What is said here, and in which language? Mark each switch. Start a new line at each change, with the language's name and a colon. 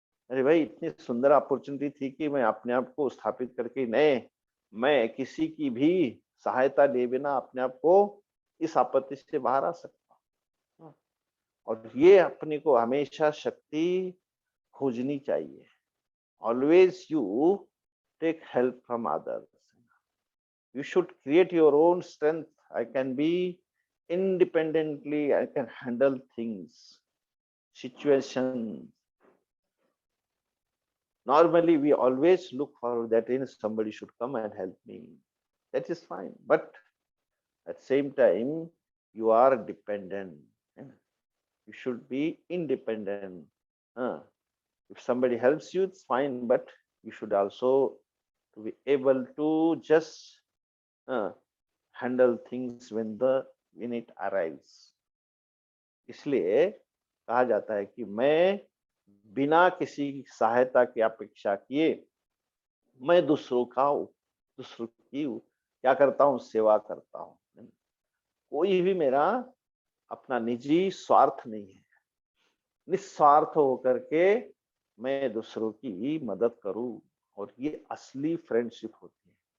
Hindi: अरे भाई इतनी सुंदर अपॉर्चुनिटी थी कि मैं अपने आप को स्थापित करके मैं किसी की भी सहायता ले बिना अपने आप को इस आपत्ति से बाहर आ सकता हूँ। और ये अपने को हमेशा शक्ति खोजनी चाहिए।
English: Always you take help from others, you should create your own strength. I can be independently, I can handle things, situations. Normally we always look for that somebody should come and help me, that is fine, but at the same time you are dependent. You should be independent. If somebody helps you it's fine, but you should also to be able to just handle things when it arrives.
Hindi: इसलिए कहा जाता है कि मैं बिना किसी सहायता की अपेक्षा किए मैं दूसरों की क्या करता हूँ, सेवा करता हूँ। कोई भी मेरा अपना निजी स्वार्थ नहीं है, निस्वार्थ होकर के मैं दूसरों की मदद करूं, और ये असली फ्रेंडशिप होती है।